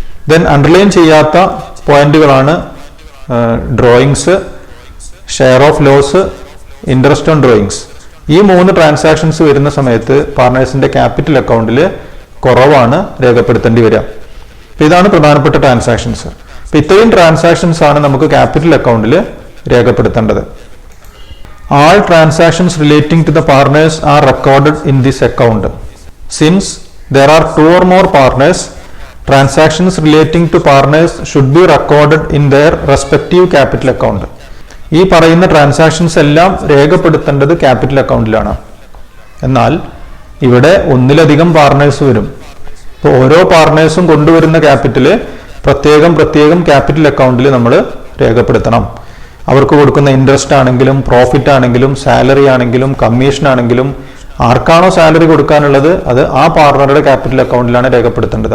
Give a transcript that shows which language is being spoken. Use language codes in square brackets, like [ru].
[ml] Then underline ചെയ്യാത്ത പോയിന്റുകളാണ് drawings, share of loss, interest on drawings. ഈ 3 ട്രാൻസാക്ഷൻസ് വരുന്ന സമയത്ത് പാർട്ണേഴ്സിന്റെ ക്യാപിറ്റൽ അക്കൗണ്ടിൽ കുറവാണ് രേഖപ്പെടുത്തേണ്ടി വരിക. അപ്പോൾ ഇതാണ് പ്രധാനപ്പെട്ട ട്രാൻസാക്ഷൻസ്. അപ്പോൾ ഇത്രയും ട്രാൻസാക്ഷൻസ് ആണ് നമുക്ക് ക്യാപിറ്റൽ അക്കൗണ്ടിൽ രേഖപ്പെടുത്തേണ്ടത്. [en] All transactions relating to the partners are recorded in this account. Since there are 2 or more partners, transactions relating to partners should be recorded in their respective capital account. [ml] ഈ പറയുന്ന transactions എല്ലാം രേഖപ്പെടുത്തേണ്ടത് capital അക്കൗണ്ടിലാണ്. എന്നാൽ ഇവിടെ ഒന്നിലധികം partners വരും. ഇപ്പോൾ ഓരോ പാർട്ണേഴ്സും കൊണ്ടുവരുന്ന ക്യാപിറ്റൽ പ്രത്യേകം ക്യാപിറ്റൽ അക്കൗണ്ടിൽ നമ്മൾ രേഖപ്പെടുത്തണം. അവർക്ക് കൊടുക്കുന്ന ഇൻട്രസ്റ്റ് ആണെങ്കിലും പ്രോഫിറ്റ് ആണെങ്കിലും സാലറി ആണെങ്കിലും കമ്മീഷൻ ആണെങ്കിലും ആർക്കാണോ സാലറി കൊടുക്കാനുള്ളത് അത് ആ പാർട്ണറുടെ ക്യാപിറ്റൽ അക്കൗണ്ടിലാണ് രേഖപ്പെടുത്തേണ്ടത്.